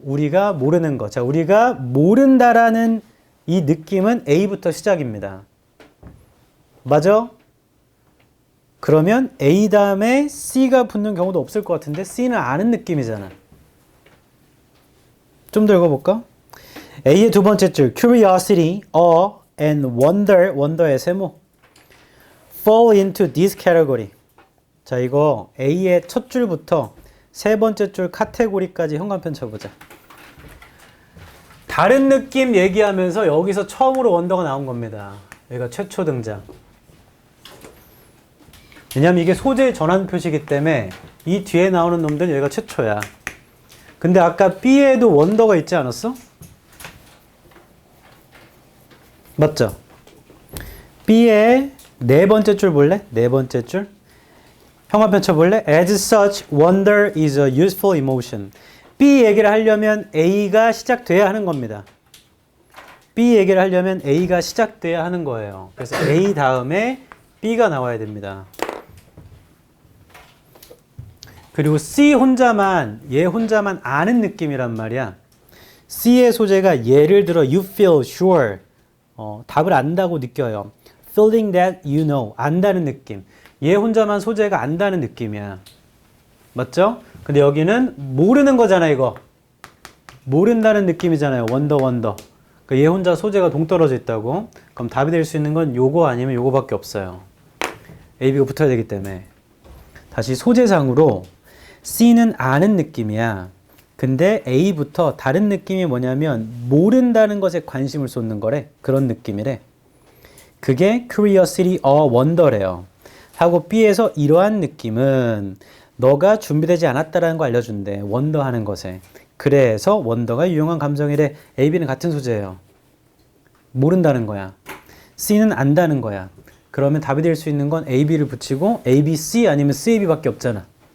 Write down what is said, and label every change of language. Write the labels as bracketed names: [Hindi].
[Korean] 우리가 모르는 것. 자, 우리가 모른다라는 이 느낌은 A부터 시작입니다. 맞아? 그러면 A 다음에 C가 붙는 경우도 없을 것 같은데 C는 아는 느낌이잖아. 좀 더 읽어볼까? A의 두 번째 줄 [English] curiosity, awe, and wonder의 세모 fall into this category. [Korean] 자, 이거 A의 첫 줄부터 세 번째 줄 카테고리까지 현관편 쳐보자. 다른 느낌 얘기하면서 여기서 처음으로 원더가 나온 겁니다. 여기가 최초 등장. 왜냐면 이게 소재의 전환 표시이기 때문에 이 뒤에 나오는 놈들은 여기가 최초야. 근데 아까 B에도 원더가 있지 않았어? 맞죠? B의 네 번째 줄 볼래? 네 번째 줄. 형광펜 쳐볼래? [English] As such, wonder is a useful emotion. [Korean] B 얘기를 하려면 A가 시작돼야 하는 겁니다. B 얘기를 하려면 A가 시작돼야 하는 거예요. 그래서 A 다음에 B가 나와야 됩니다. 그리고 C 혼자만, 얘 혼자만 아는 느낌이란 말이야. C의 소재가 예를 들어 you feel sure. 답을 안다고 느껴요. [English] feeling that you know. [Korean] 안다는 느낌. 얘 혼자만 소재가 안다는 느낌이야. 맞죠? 근데 여기는 모르는 거잖아, 이거. 모른다는 느낌이잖아요. 원더. 그러니까 얘 혼자 소재가 동떨어져 있다고. 그럼 답이 될 수 있는 건 요거 아니면 요거밖에 없어요. A, B가 붙어야 되기 때문에. 다시 소재상으로 C는 아는 느낌이야. 근데 A부터 다른 느낌이 뭐냐면 모른다는 것에 관심을 쏟는 거래. 그런 느낌이래. 그게 curiosity or wonder래요. 하고 B에서 이러한 느낌은 너가 준비되지 않았다라는 거 알려준대. 원더하는 것에. 그래서 원더가 유용한 감정이래. A, B는 같은 소재예요. 모른다는 거야. C는 안다는 거야. 그러면 답이 될 수 있는 건 A, B를 붙이고 A, B, C 아니면 C, A, B밖에 없잖아.